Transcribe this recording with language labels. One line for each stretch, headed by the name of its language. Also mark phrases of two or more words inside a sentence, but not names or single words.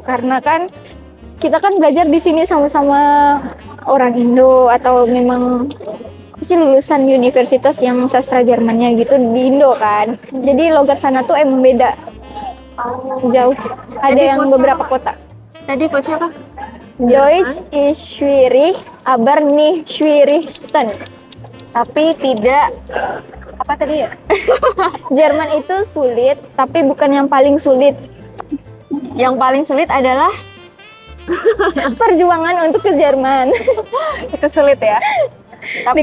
Indonesian: Karena kan kita kan belajar di sini sama-sama orang Indo atau memang sih lulusan universitas yang sastra Jermannya gitu di Indo kan. Jadi logat sana tuh emang beda. Jauh. Ada Tadi yang coach beberapa siapa? kota. Tadi coach apa?
German: Deutsch ist schwierig, aber nicht schwierigsten.
Indonesian: Tapi tidak apa tadi ya? Jerman itu sulit, tapi bukan yang paling sulit. Yang paling sulit adalah Perjuangan untuk ke Jerman. itu sulit ya. Tapi